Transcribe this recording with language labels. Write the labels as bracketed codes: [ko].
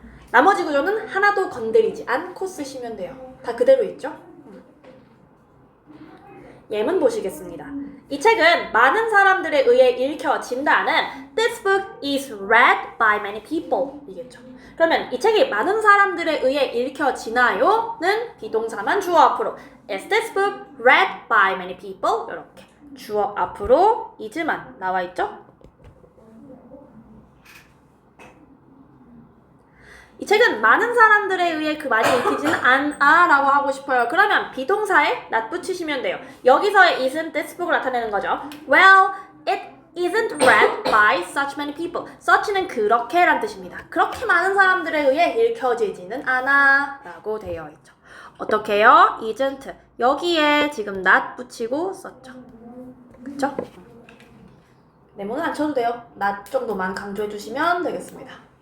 [ko] 나머지 구조는 하나도 건드리지 않고 쓰시면 돼요. 다 그대로 있죠? 예문 보시겠습니다. 이 책은 많은 사람들에 의해 읽혀진다는 [en] This book is read by many people [ko] 이겠죠. 그러면 이 책이 많은 사람들에 의해 읽혀지나요? 는 비동사만 주어 앞으로 [en] Is this book read by many people? [ko] 이렇게 주어 앞으로 is만 나와 있죠? 이 책은 많은 사람들에 의해 그 많이 읽히지는 않아라고 하고 싶어요. 그러면 비동사에 not 붙이시면 돼요. 여기서의 is은 this book을 나타내는 거죠. [en] Well, it isn't read by such many people. [ko] such는 그렇게란 뜻입니다. 그렇게 많은 사람들에 의해 읽혀지지는 않아 라고 되어 있죠. 어떻게 해요? isn't. 여기에 지금 not 붙이고 썼죠. 그쵸? 네모는 안 쳐도 돼요. not 정도만 강조해 주시면 되겠습니다.